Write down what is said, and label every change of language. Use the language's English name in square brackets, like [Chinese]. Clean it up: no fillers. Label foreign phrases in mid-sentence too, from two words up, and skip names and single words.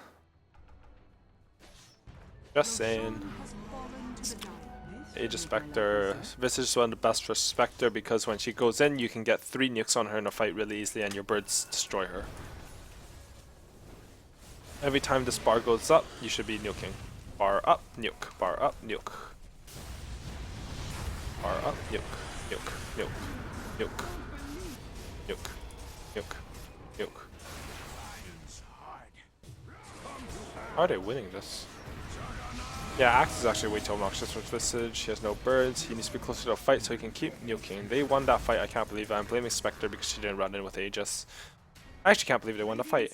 [English] Just saying. Aegis Spectre. Visage is one of the best for Spectre because when she goes in, you can get 3 nukes on her in a fight really easily and your birds destroy her. Every time this bar goes up, you should be nuking. Bar up, nuke. Bar up, nuke. Bar up, nuke. Nuke. Nuke. Nuke. Nuke. Nuke. Nuke. How are they winning this? Yeah, Axe is actually way too obnoxious with Visage. He has no birds. He needs to be closer to a fight so he can keep nuking. They won that fight. I can't believe it. I'm blaming Spectre because she didn't run in with Aegis. I actually can't believe they won the fight.